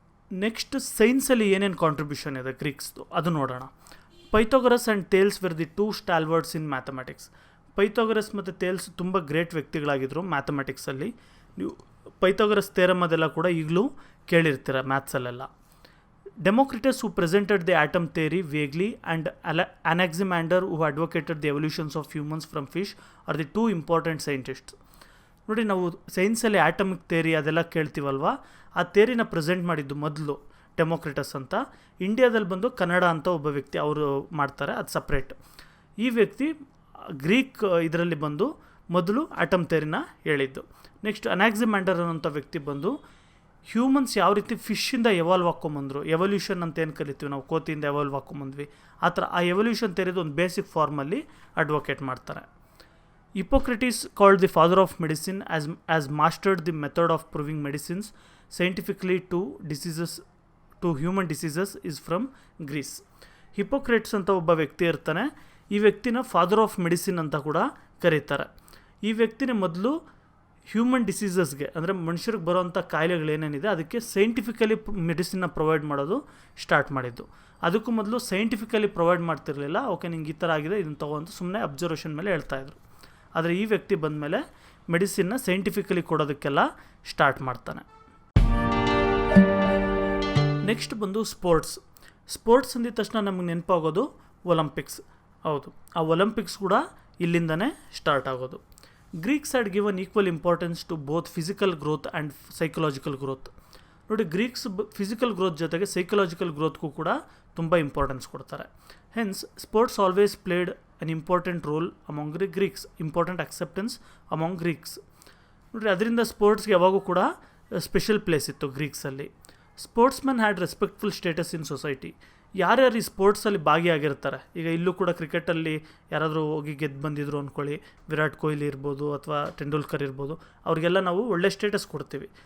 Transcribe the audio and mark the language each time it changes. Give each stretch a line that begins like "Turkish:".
Kannada: Next ಸೈನ್ಸಲ್ಲಿ ಏನೇನು contribution ಇದೆ ಗ್ರೀಕ್ಸ್ದು ಅದು ನೋಡೋಣ.
English: Pythagoras and Thales were the 2 stalwarts in mathematics.
Kannada: Pythagoras ಮತ್ತು ಥೇಲ್ಸ್ ತುಂಬ ಗ್ರೇಟ್ ವ್ಯಕ್ತಿಗಳಾಗಿದ್ದರು ಮ್ಯಾಥಮೆಟಿಕ್ಸಲ್ಲಿ. ನೀವು ಪೈಥಾಗರಸ್ ಥೇರಮ್ ಅದೆಲ್ಲ ಕೂಡ ಈಗಲೂ ಕೇಳಿರ್ತೀರ ಮ್ಯಾಥ್ಸಲ್ಲೆಲ್ಲ.
English: Democritus, who presented the atom theory vaguely, and Anaximander, who advocated the evolutions of humans from fish, are the two important scientists.
Kannada: ನೋಡಿ, ನಾವು ಸೈನ್ಸಲ್ಲಿ atomic theory ಅದೆಲ್ಲ ಕೇಳ್ತೀವಲ್ವ, ಆ ಥಿಯರಿನ ಪ್ರೆಸೆಂಟ್ ಮಾಡಿದ್ದು ಮೊದಲು ಡೆಮೋಕ್ರಿಟಸ್ ಅಂತ. ಇಂಡಿಯಾದಲ್ಲಿ ಬಂದು ಕನ್ನಡ ಅಂತ ಒಬ್ಬ ವ್ಯಕ್ತಿ ಅವರು ಮಾಡ್ತಾರೆ, ಅದು ಸಪ್ರೇಟ್. ಈ ವ್ಯಕ್ತಿ ಗ್ರೀಕ್ ಇದರಲ್ಲಿ ಬಂದು ಮೊದಲು ಆಟಮ್ ಥಿಯರಿನ ಹೇಳಿದ್ದು. ನೆಕ್ಸ್ಟ್ ಅನಾಕ್ಸಿಮ್ಯಾಂಡರ್ ಅನ್ನೋಂಥ ವ್ಯಕ್ತಿ ಬಂದು ಹ್ಯೂಮನ್ಸ್ ಯಾವ ರೀತಿ ಫಿಶ್ಶಿಂದ ಎವಾಲ್ವ್ ಹಾಕ್ಕೊಂಬಂದರು, ಎವಲ್ಯೂಷನ್ ಅಂತ ಏನು ಕರಿತೀವಿ ನಾವು, ಕೋತಿಯಿಂದ ಎವಾಲ್ವ್ ಹಾಕ್ಕೊಂಬಂದ್ವಿ, ಆ ಥರ ಆ ಎವಲ್ಯೂಷನ್ ಥಿಯರಿದು ಒಂದು ಬೇಸಿಕ್ ಫಾರ್ಮಲ್ಲಿ ಅಡ್ವೊಕೇಟ್ ಮಾಡ್ತಾರೆ.
English: Hippocrates, called the father of medicine, as mastered the method of proving medicines scientifically to human diseases, is from Greece.
Kannada: ಹಿಪೋಕ್ರೇಟ್ಸ್ ಅಂತ ಒಬ್ಬ ವ್ಯಕ್ತಿ ಇರ್ತಾನೆ. ಈ ವ್ಯಕ್ತಿನ ಫಾದರ್ ಆಫ್ ಮೆಡಿಸಿನ್ ಅಂತ ಕೂಡ ಕರೀತಾರೆ. ಈ ವ್ಯಕ್ತಿನ ಮೊದಲು ಹ್ಯೂಮನ್ ಡಿಸೀಸಸ್ಗೆ, ಅಂದರೆ ಮನುಷ್ಯರಿಗೆ ಬರೋವಂಥ ಕಾಯಿಲೆಗಳೇನೇನಿದೆ ಅದಕ್ಕೆ ಸೈಂಟಿಫಿಕಲಿ ಮೆಡಿಸಿನ್ನ ಪ್ರೊವೈಡ್ ಮಾಡೋದು ಸ್ಟಾರ್ಟ್ ಮಾಡಿದ್ದು. ಅದಕ್ಕೂ ಮೊದಲು ಸೈಂಟಿಫಿಕಲಿ ಪ್ರೊವೈಡ್ ಮಾಡ್ತಿರಲಿಲ್ಲ. ಓಕೆ, ನಿಂಗೆ ಈ ಥರ ಆಗಿದೆ, ಇದನ್ನು ತೊಗೊಂಡು ಸುಮ್ಮನೆ ಅಬ್ಸರ್ವೇಷನ್ ಮೇಲೆ ಹೇಳ್ತಾಯಿದ್ರು. ಆದರೆ ಈ ವ್ಯಕ್ತಿ ಬಂದಮೇಲೆ ಮೆಡಿಸಿನ್ನ ಸೈಂಟಿಫಿಕಲಿ ಕೊಡೋದಕ್ಕೆಲ್ಲ ಸ್ಟಾರ್ಟ್ ಮಾಡ್ತಾನೆ. ನೆಕ್ಸ್ಟ್ ಬಂದು ಸ್ಪೋರ್ಟ್ಸ್ ಅಂದಿದ ತಕ್ಷಣ ನಮಗೆ ನೆನಪಾಗೋದು ಒಲಿಂಪಿಕ್ಸ್. ಹೌದು, ಆ ಒಲಿಂಪಿಕ್ಸ್ ಕೂಡ ಇಲ್ಲಿಂದನೇ ಸ್ಟಾರ್ಟ್ ಆಗೋದು.
English: Greeks had given equal importance to both physical growth and psychological growth.
Kannada: ನೋಡಿ, ಗ್ರೀಕ್ಸ್ ಫಿಸಿಕಲ್ ಗ್ರೋತ್ ಜೊತೆಗೆ ಸೈಕಲಾಜಿಕಲ್ ಗ್ರೋತ್ಗೂ ಕೂಡ ತುಂಬ ಇಂಪಾರ್ಟೆನ್ಸ್ ಕೊಡ್ತಾರೆ.
English: Hence sports always played an important role among the Greeks, important acceptance among Greeks.
Kannada: ನೋಡಿರಿ, ಅದರಿಂದ ಸ್ಪೋರ್ಟ್ಸ್ಗೆ ಯಾವಾಗೂ ಕೂಡ special place ಇತ್ತು ಗ್ರೀಕ್ಸಲ್ಲಿ.
English: Sportsman had respectful status in society.
Kannada: ಯಾರ್ಯಾರು ಈ ಸ್ಪೋರ್ಟ್ಸಲ್ಲಿ ಭಾಗಿಯಾಗಿರ್ತಾರೆ, ಈಗ ಇಲ್ಲೂ ಕೂಡ ಕ್ರಿಕೆಟಲ್ಲಿ ಯಾರಾದರೂ ಹೋಗಿ ಗೆದ್ದು ಬಂದಿದ್ರು ಅಂದ್ಕೊಳ್ಳಿ, ವಿರಾಟ್ ಕೊಹ್ಲಿ ಇರ್ಬೋದು ಅಥವಾ ತೆಂಡೂಲ್ಕರ್ ಇರ್ಬೋದು, ಅವ್ರಿಗೆಲ್ಲ ನಾವು ಒಳ್ಳೆ ಸ್ಟೇಟಸ್ ಕೊಡ್ತೀವಿ.